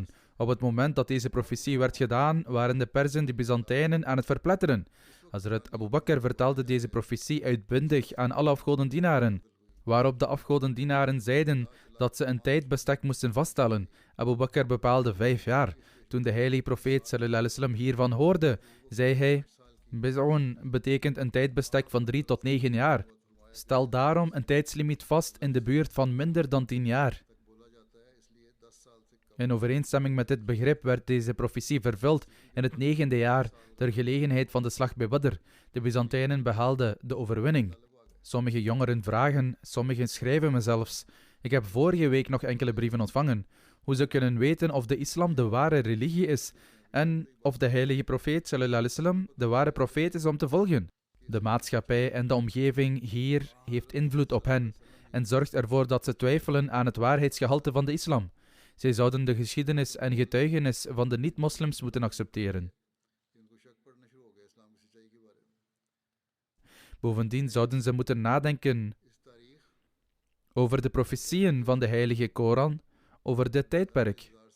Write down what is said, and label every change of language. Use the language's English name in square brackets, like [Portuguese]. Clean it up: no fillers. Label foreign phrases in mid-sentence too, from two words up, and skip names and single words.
[Dutch] Op het moment dat deze profetie werd gedaan, waren de Perzen de Byzantijnen aan het verpletteren. Hazrat Abu Bakr vertelde deze profetie uitbundig aan alle afgodendienaren, waarop de afgodendienaren zeiden dat ze een tijdbestek moesten vaststellen. Abu Bakr bepaalde 5 jaar. Toen de heilige profeet [Arabic] صلى الله عليه وسلم [Dutch] hiervan hoorde, zei hij: Biz'un betekent een tijdbestek van 3 tot 9 jaar. Stel daarom een tijdslimiet vast in de buurt van minder dan 10 jaar. In overeenstemming met dit begrip werd deze profetie vervuld in het 9e jaar ter gelegenheid van de slag bij Badr. De Byzantijnen behaalden de overwinning. Sommige jongeren vragen, sommigen schrijven me zelfs: ik heb vorige week nog enkele brieven ontvangen. Hoe ze kunnen weten of de islam de ware religie is en of de heilige profeet [Arabic] صلى الله عليه وسلم [Dutch] de ware profeet is om te volgen. De maatschappij en de omgeving hier heeft invloed op hen en zorgt ervoor dat ze twijfelen aan het waarheidsgehalte van de islam. Zij zouden de geschiedenis en getuigenis van de niet-moslims moeten accepteren. Bovendien zouden ze moeten nadenken over de profetieën van de heilige Koran over dit tijdperk.